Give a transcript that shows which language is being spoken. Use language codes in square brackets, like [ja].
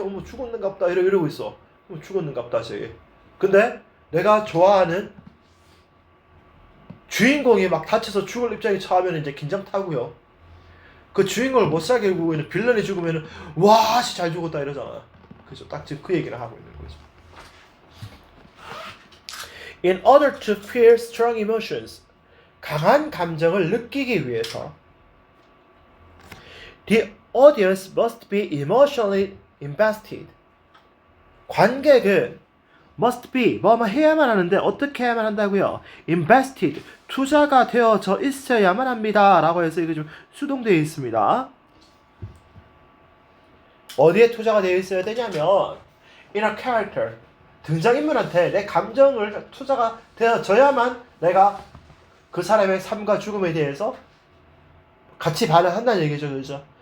[ko] 어머 죽었는갑다 이러고 있어. 죽었는갑다 쟤. 근데 내가 좋아하는 주인공이 막 다쳐서 죽을 입장에 처하면 이제 긴장 타고요. 그 주인공을 못 살게 구고 있는 빌런이 죽으면은 와 씨 잘 죽었다 이러잖아. 그죠? 딱 지금 그 얘기를 하고 있는 거죠. [en] In order to feel strong emotions, [ko] 강한 감정을 느끼기 위해서 [en] the audience must be emotionally invested. [ko] 관객은 [en] must be [ko] 해야만 하는데 어떻게 해야만 한다고요? invested, 투자가 되어져 있어야만 합니다 라고 해서 이게 좀 수동되어 있습니다. 어디에 투자가 되어 있어야 되냐면 [en] in a character, [ko] 등장인물한테 내 감정을 투자가 되어져야만 내가 그 사람의 삶과 죽음에 대해서 같이 반응한다는 얘기죠. 그죠?